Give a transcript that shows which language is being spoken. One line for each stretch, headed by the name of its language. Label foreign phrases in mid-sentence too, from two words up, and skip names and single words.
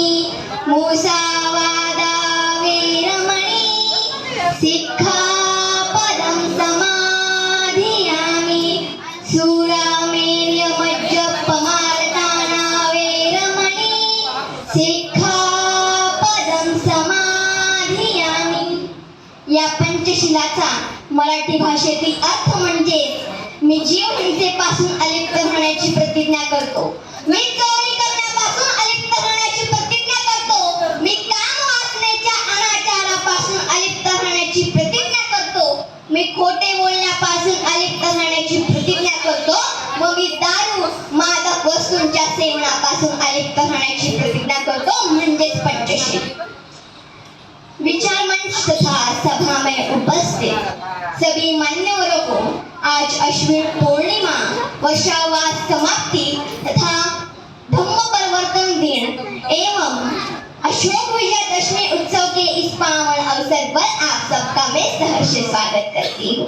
Pali: मुसावादा वेरमणी सिक्खापदं समाधियामि. सुरामेर्यमज्जपमार्ताना वेरमणी सिक्खापदं समाधियामि.
Marathi: या पंचशिलाचा मराठी भाषेतील अर्थ म्हणजे मी जीव हिंसेपासून अलिप्त राहण्याची प्रतिज्ञा करतो. मी चोरी करण्यापासून अलिप्त राहण्याची प्रतिज्ञा करतो. मी काम वासनेच्या अनाचारापासून अलिप्त राहण्याची प्रतिज्ञा करतो. मी खोटे बोलण्यापासून अलिप्त राहण्याची प्रतिज्ञा करतो व मी दारू मादक वस्तूंच्या सेवनापासून अलिप्त राहण्याची प्रतिज्ञा करतो म्हणजेच पंचशील.
Hindi: विचार मंच तथा सभा में उपस्थित सभी मान्यवरों को आज अश्विन पूर्णिमा वर्षावास समाप्ति तथा धम्म परिवर्तन दिन एवं अशोक विजयदशमी उत्सव के इस पावन अवसर पर आप सबका मैं सहर्ष स्वागत करती हूँ.